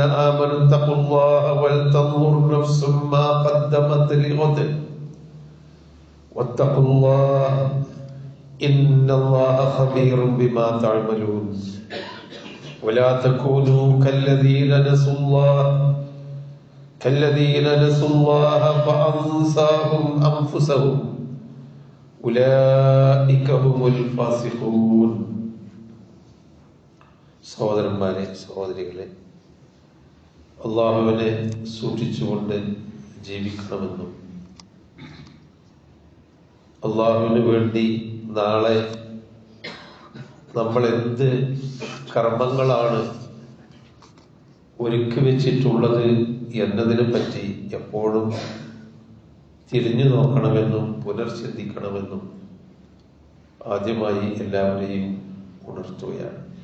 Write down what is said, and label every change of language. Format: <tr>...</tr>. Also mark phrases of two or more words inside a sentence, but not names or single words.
<ar>آمنوا اتقوا الله ولتنظر نفس ما قدمت لغد واتقوا الله إن الله خبير بما تعملون ولا تكونوا كالذين نسوا الله فأنساهم أنفسهم أولئك هم الفاسقون.</ar> <ml>സഹോദരന്മാരെ, സഹോദരികളെ, അള്ളാഹുവിനെ സൂക്ഷിച്ചുകൊണ്ട് ജീവിക്കണമെന്നും അള്ളാഹുവിന് വേണ്ടി നാളെ നമ്മൾ എന്ത് കർമ്മങ്ങളാണ് ഒരുക്കി വെച്ചിട്ടുള്ളത് എന്നതിനെ പറ്റി എപ്പോഴും തിരിഞ്ഞു നോക്കണമെന്നും പുനർചിന്തിക്കണമെന്നും ആദ്യമായി എല്ലാവരെയും ഉണർത്തുകയാണ്.</ml>